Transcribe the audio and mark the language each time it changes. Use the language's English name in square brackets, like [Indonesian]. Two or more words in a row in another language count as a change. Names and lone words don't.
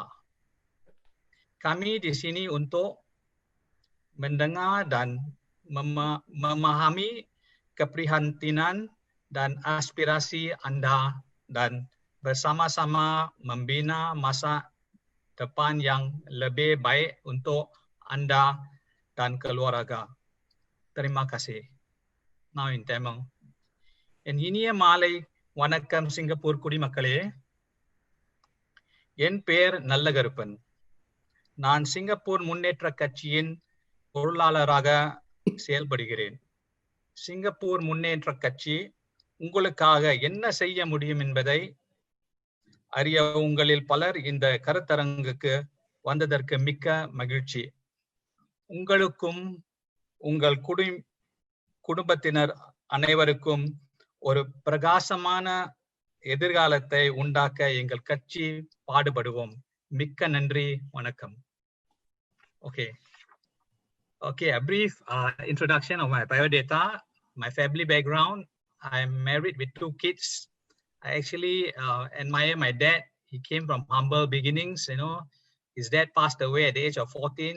[Malay] Kami di sini untuk mendengar dan memahami keprihatinan dan aspirasi Anda dan bersama-sama membina masa depan yang lebih baik untuk Anda dan keluarga. Terima kasih. [English] Now in Tamil. [Tamil] என் இனிய மாலை வணக்கம் சிங்கப்பூர் குடிமக்களே. என் பெயர் நல்லகருப்பன். நான் சிங்கப்பூர் முன்னேற்ற கட்சியின் பொருளாளராக செயல்படுகிறேன். சிங்கப்பூர் முன்னேற்ற கட்சி உங்களுக்காக என்ன செய்ய முடியும் என்பதை அறிய உங்களில் பலர் இந்த கருத்தரங்குக்கு வந்ததற்கு மிக்க மகிழ்ச்சி. உங்களுக்கும் உங்கள் குடும்பத்தினர் அனைவருக்கும் ஒரு பிரகாசமான எதிர்காலத்தை உண்டாக்க எங்கள் கட்சி பாடுபடுவோம். மிக்க நன்றி, வணக்கம். [English] Okay, a brief introduction of my biodata, my family background. I'm married with 2 kids. I actually admire my dad. He came from humble beginnings, His dad passed away at the age of 14.